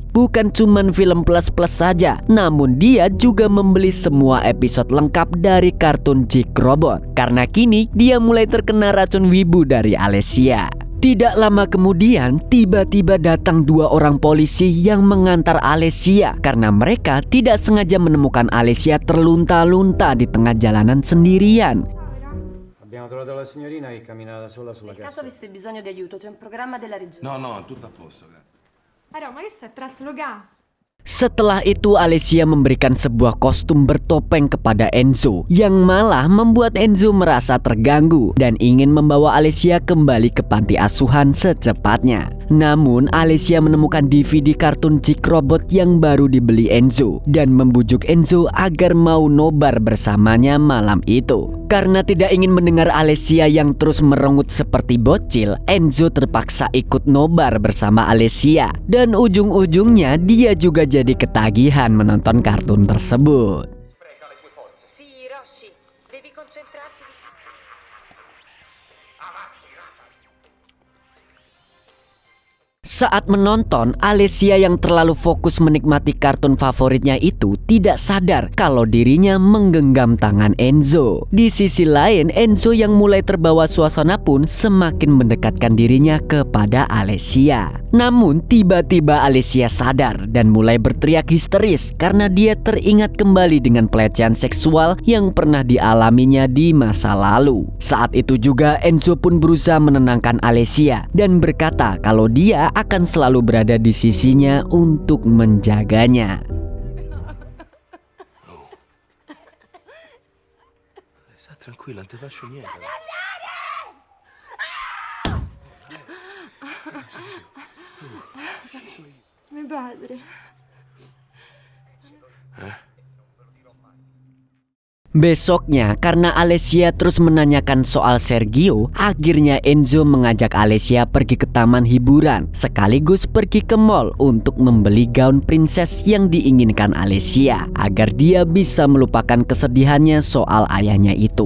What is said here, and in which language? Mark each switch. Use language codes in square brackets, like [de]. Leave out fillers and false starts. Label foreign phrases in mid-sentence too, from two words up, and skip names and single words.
[id] Bukan cuman film plus-plus saja, namun dia juga membeli semua episode lengkap dari kartun Jick Robot. Karena kini dia mulai terkena racun wibu dari Alessia. Tidak lama kemudian, tiba-tiba datang 2 orang polisi yang mengantar Alessia karena mereka tidak sengaja menemukan Alessia terlunta-lunta di tengah jalanan sendirian. [it] Abbiamo trovato la signorina che camminava da sola sulla Nel caso cassa. avesse bisogno di aiuto, c'è un programma della regione. No, tutto a posto, grazie. Allora, ma che stai trasloga? [id] Setelah itu Alessia memberikan sebuah kostum bertopeng kepada Enzo yang malah membuat Enzo merasa terganggu dan ingin membawa Alessia kembali ke panti asuhan secepatnya. Namun Alessia menemukan DVD kartun Jick Robot yang baru dibeli Enzo dan membujuk Enzo agar mau nobar bersamanya malam itu. Karena tidak ingin mendengar Alessia yang terus merengut seperti bocil, Enzo terpaksa ikut nobar bersama Alessia dan ujung-ujungnya dia juga jadi ketagihan menonton kartun tersebut. [it] Sì, Rossi, devi concentrarti. [id] Saat menonton, Alessia yang terlalu fokus menikmati kartun favoritnya itu tidak sadar kalau dirinya menggenggam tangan Enzo. Di sisi lain, Enzo yang mulai terbawa suasana pun semakin mendekatkan dirinya kepada Alessia. Namun tiba-tiba Alessia sadar dan mulai berteriak histeris karena dia teringat kembali dengan pelecehan seksual yang pernah dialaminya di masa lalu. Saat itu juga Enzo pun berusaha menenangkan Alessia dan berkata kalau dia akan selalu berada di sisinya untuk menjaganya. [it] Sta tranquilla, non ti faccio niente. Mio padre. [id] Besoknya, karena Alessia terus menanyakan soal Sergio, akhirnya Enzo mengajak Alessia pergi ke taman hiburan, sekaligus pergi ke mall untuk membeli gaun princess yang diinginkan Alessia, agar dia bisa melupakan kesedihannya soal ayahnya itu.